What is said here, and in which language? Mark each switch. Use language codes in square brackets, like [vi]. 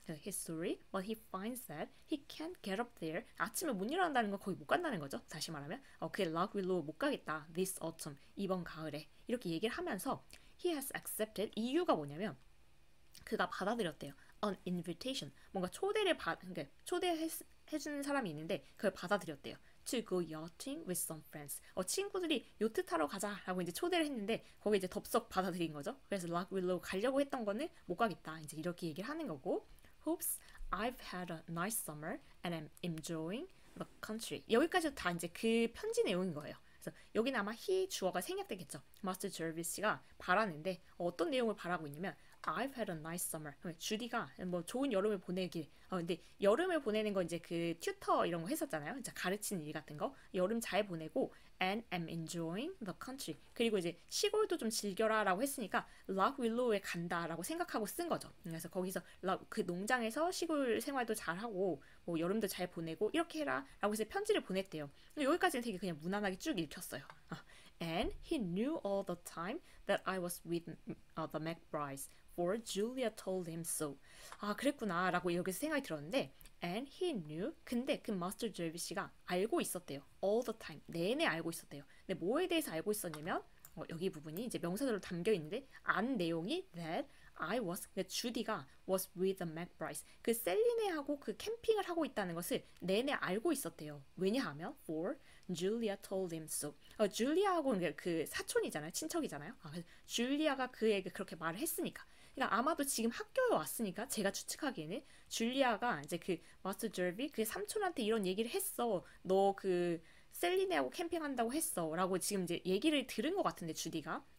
[en] He's sorry, but he finds that he can't get up there. [ko] 아침에 못 일어난다는 건 거의 못 간다는 거죠. 다시 말하면 그 락 윌로우 못 가겠다. [en] This autumn, [ko] 이번 가을에 이렇게 얘기를 하면서 [en] he has accepted [ko] 이유가 뭐냐면 그가 받아들였대요. [en] An invitation. [ko] 뭔가 그러니까 초대해주는 사람이 있는데 그걸 받아들였대요. [en] To go yachting with some friends. [ko] 친구들이 요트 타러 가자라고 이제 초대를 했는데 거기 이제 덥석 받아들인 거죠. 그래서 락 윌로우 가려고 했던 거는 못 가겠다. 이제 이렇게 얘기를 하는 거고. [en] Hopes I've had a nice summer and I'm enjoying the country. [ko] 여기까지 다 이제 그 편지 내용인 거예요. 그래서 여기는 아마 he 주어가 생략되겠죠. 마스터 저비스가 바라는데 어떤 내용을 바라고 있냐면 [en] I've had a nice summer. [ko] 주디가 뭐 좋은 여름을 보내길. 근데 여름을 보내는 건 이제 그 튜터 이런 거 했었잖아요. 진짜 가르치는 일 같은 거. 여름 잘 보내고 [en] and I'm enjoying the country. [ko] 그리고 이제 시골도 좀 즐겨라라고 했으니까 락 윌로우에 간다라고 생각하고 쓴 거죠. 그래서 거기서 그 농장에서 시골 생활도 잘하고 뭐 여름도 잘 보내고 이렇게 해라라고 해서 편지를 보냈대요. 여기까지는 되게 그냥 무난하게 쭉 읽혔어요. [en] And he knew all the time that I was with the McBrides. For Julia told him so. [ko] 그랬구나 라고 여기서 생각이 들었는데 [en] and he knew [ko] 근데 그 마스터 저비 씨가 알고 있었대요. [en] all the time [ko] 내내 알고 있었대요. 근데 뭐에 대해서 알고 있었냐면 여기 부분이 이제 명사절로 담겨 있는데 안 내용이 [en] that I was [ko] 주디가 [en] was with the McBrides [ko] 그 셀리네하고 그 캠핑을 하고 있다는 것을 내내 알고 있었대요. 왜냐하면 [en] for Julia told him so. [ko] 줄리아하고는 그 사촌이잖아요. 친척이잖아요. 그래서 줄리아가 그에게 그렇게 말을 했으니까. 그러니까 아마도 지금 학교에 왔으니까 제가 추측하기에는 줄리아가 이제 그 마스터 저비 그 삼촌한테 이런 얘기를 했어. 너 그 셀리네하고 캠핑한다고 했어. 라고 지금 이제 얘기를 들은 것 같은데 주디가.